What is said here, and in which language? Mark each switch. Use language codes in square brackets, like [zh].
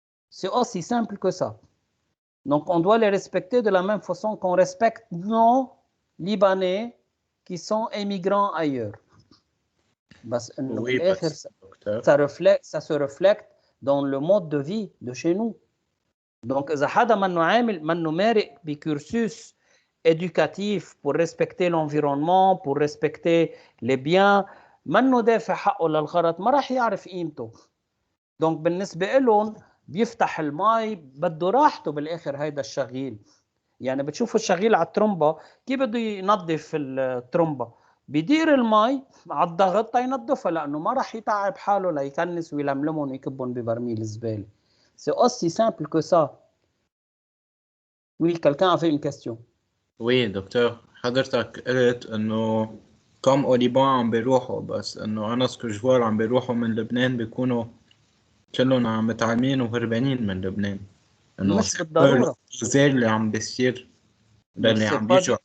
[fr] C'est aussi simple que ça. Donc on doit les respecter de la même façon qu'on respecte nos Libanais qui sont émigrants ailleurs. Oui, ça se reflète dans le mode de vie de chez nous. [ar] Donc إذا حدا منه مارق بكورسوس [fr] éducatif pour respecter l'environnement, pour respecter les biens، [ar] منه دافع حقه للغرض، ما راح يعرف قيمته. دونك بالنسبة لهم بيفتح المي بده راحته بالاخر هيدا الشغيل. يعني بتشوفوا الشغيل على الترمبة كيف بده ينظف الترمبة، بيدير المي على الضغط ينظفها لانه ما راح يتعب حاله ليكنس ويلملمهم ويكبهم ببرميل الزبالة. [fr] C'est aussi simple que ça. Oui, quelqu'un avait une question. [ar] Oui, دكتور حضرتك قلت انه كم au Liban عم بيروحوا، بس انه انا سكجوار عم بيروحوا من لبنان بيكونوا كلهم عم متعلمين وهربانين من لبنان، انه مش بالضرورة. الزير اللي عم بيصير للي عم بيجوا على